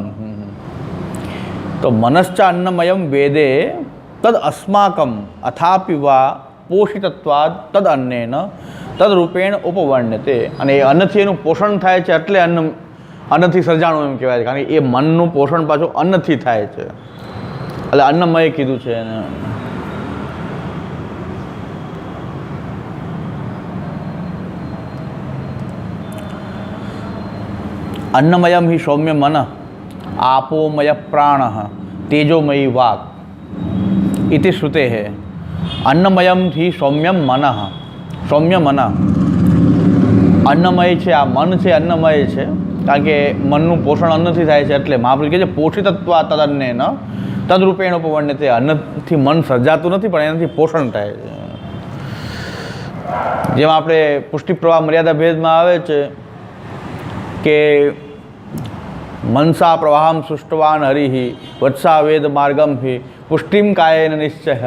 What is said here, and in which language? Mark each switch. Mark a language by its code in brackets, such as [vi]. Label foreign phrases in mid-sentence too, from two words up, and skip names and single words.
[sa] તો મનશ્ચ અન્નમયમ વેદે તદ અસ્માકમ અથાપિવા પોષિતત્વાદ તદ અન્નેન તદ રૂપેણ ઉપવર્ણ્યતે. [gu] અને એ અન્નથી એનું પોષણ થાય છે એટલે અન્નથી સર્જાણું એમ કહેવાય છે. કારણ કે એ મનનું પોષણ પાછું અન્નથી થાય છે એટલે અન્નમય કીધું છે એને. [sa] अन्नमयम ही सौम्य मन आपोमय प्राण तेजोमयी वाक् इति श्रुते है. अन्नमयम ही सौम्यम मन, सौम्य मन अन्नमय છે. [gu] આ મન છે અન્નમય છે કારણ કે મનનું પોષણ અન્નથી થાય છે. એટલે મહાપુરુષ કહે છે [sa] પોષિતત્વા તદન્નેન તદરૂપેણ ઉપવર્ણ્યતે. [gu] અન્નથી મન સર્જાતું નથી પણ એનાથી પોષણ થાય છે. જેમાં આપણે પુષ્ટિ પ્રવાહ મર્યાદા ભેદમાં આવે છે કે [sa] મનસા પ્રવાહમ સૃષ્ટવાન હરિ વત્સા વેદ માર્ગમ હિ પુષ્ટિમ કાયેન નિશ્ચય.